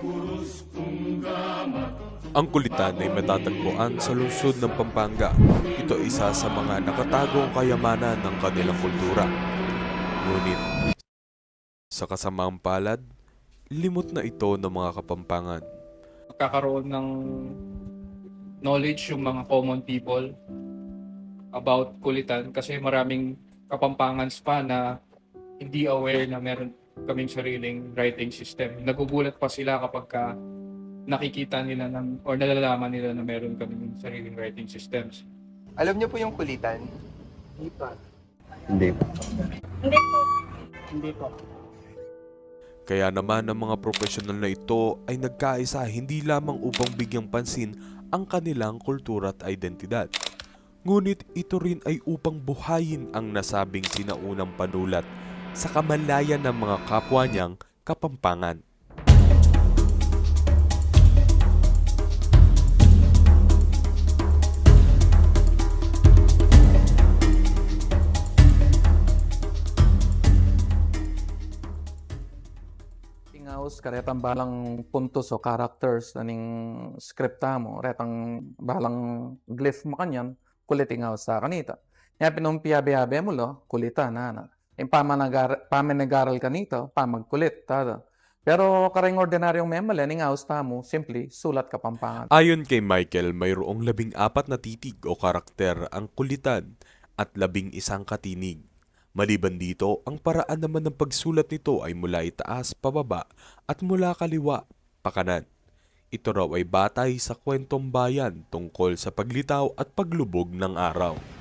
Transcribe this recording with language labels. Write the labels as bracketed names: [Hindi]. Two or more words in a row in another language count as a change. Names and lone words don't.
[Filipino] Ang kulitan ay matatagpuan sa lungsod ng Pampanga. Ito ay isa sa mga nakatagong kayamanan ng kanilang kultura. Ngunit, sa kasamaang palad, limot na ito ng mga Kapampangan. Magkakaroon ng knowledge yung mga [English] common people about [Filipino] kulitan kasi maraming Kapampangans pa na hindi aware na meron kaming sariling [English] writing system. [Filipino] Nagugulat pa sila kapag nakikita nila or nalalaman nila na meron kaming sariling [English] writing systems. [Filipino] Alam niyo po yung kulitan? Hindi pa. Hindi. Hindi po. Kaya naman ang mga profesional na ito ay nagkaisa hindi lamang upang bigyang pansin ang kanilang kultura at identidad. Ngunit ito rin ay upang buhayin ang nasabing sinaunang panulat sa kamalayan ng mga kapwa niyang Kapampangan. [Pampanga] Tingaus karetang balang puntos o characters naning skripta mo, retang balang glyph mo kanyan, kulit tingaus sa kanita. Nga pinumpiyabe-yabe mo lo, kulitan na. Yung pamenagaral ka nito, pamagkulit. Tada. Pero kareng ordinaryong memale, ningaus mo, [English] simply, [Pampanga] sulat Kapampangan. [Filipino] Ayon kay Michael, mayroong 14 na titig o karakter ang kulitan at 11 katinig. Maliban dito, ang paraan naman ng pagsulat nito ay mula itaas pababa at mula kaliwa pakanan. Ito raw ay batay sa kwentong bayan tungkol sa paglitaw at paglubog ng araw.